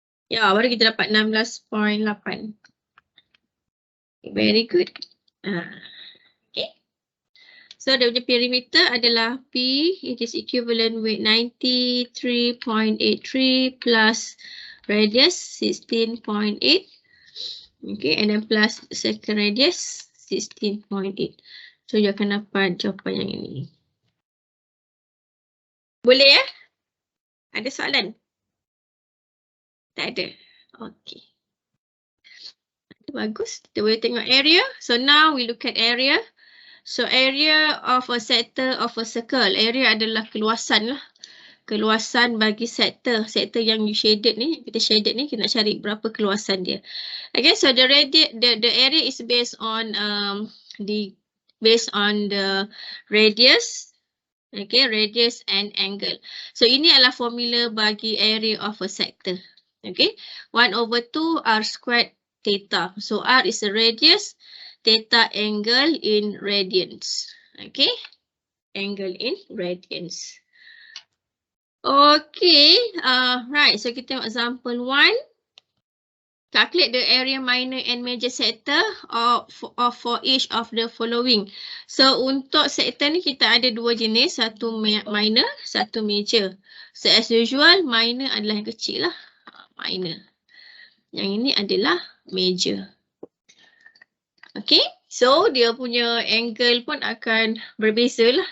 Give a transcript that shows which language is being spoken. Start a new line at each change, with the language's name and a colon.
Malay: Ya, baru kita dapat 16.8.
English: Very good. Okay.
Malay: So, dia punya perimeter adalah P.
English: It is equivalent with 93.83 plus radius 16.8. Okay, and then plus second radius 16.8.
Malay: So, you akan dapat jawapan yang ini. Boleh ya? Ada soalan? Tak ada. Okay. Bagus. Kita boleh tengok area.
English: So now we look at area. So area of a sector of a circle.
Malay: Area adalah keluasan lah. Keluasan bagi sektor. Sektor yang you shaded ni. Kita shaded ni. Kita nak cari berapa keluasan dia. Okay.
English: So the area is based on the radius. Okay. Radius and angle.
Malay: So ini adalah formula bagi area of a sector.
English: Okay. 1/2 r squared theta. So r is the radius, theta angle in radians. Okay, angle in radians. Okay, right. So
Malay: kita tengok
English: example 1. Calculate the area minor and major sector for each of the following.
Malay: So untuk sector ni kita ada dua jenis, satu minor, satu major. So as usual, minor adalah yang kecil lah. Minor. Yang ini adalah major. Okay, so dia punya angle pun akan berbeza lah.